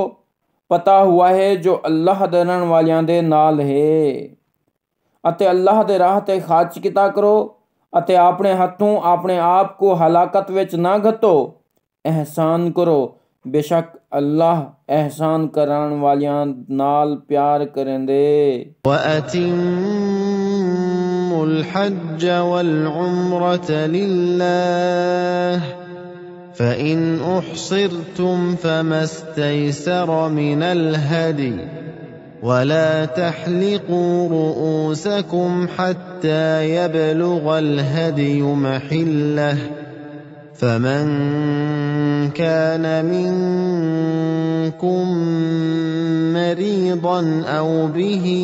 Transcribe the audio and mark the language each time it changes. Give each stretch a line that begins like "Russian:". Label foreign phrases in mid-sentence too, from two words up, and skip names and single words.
Punjabi: ਪਤਾ ਹੁਆ ਹੈ ਜੋ ਅੱਲਾਹ ਡਰਨ ਵਾਲਿਆਂ ਦੇ ਨਾਲ ਹੈ ਅਤੇ ਅੱਲਾਹ ਦੇ ਰਾਹ ਤੇ ਖਰਚ ਕੀਤਾ ਕਰੋ ਅਤੇ ਆਪਣੇ ਹੱਥੋਂ ਆਪਣੇ ਆਪ ਕੋ ਹਲਾਕਤ ਵਿੱਚ ਨਾ ਘਟੋ। ਅਹਿਸਾਨ ਕਰੋ, ਬੇਸ਼ੱਕ ਅੱਲਾਹ ਅਹਿਸਾਨ ਕਰਨ ਵਾਲਿਆਂ ਨਾਲ ਪਿਆਰ ਕਰੇਂਦੇ।
Arabic: وَأَتِمُّوا الْحَجَّ وَالْعُمْرَةَ لِلَّهِ فَإِنْ أُحْصِرْتُمْ فَمَا اسْتَيْسَرَ مِنَ الْهَدْيِ وَلَا تَحْلِقُوا رُؤُوسَكُمْ حَتَّى يَبْلُغَ الْهَدْيُ مَحِلَّهُ، فَمَنْ كَانَ مِنْكُمْ مَرِيضًا أَوْ بِهِ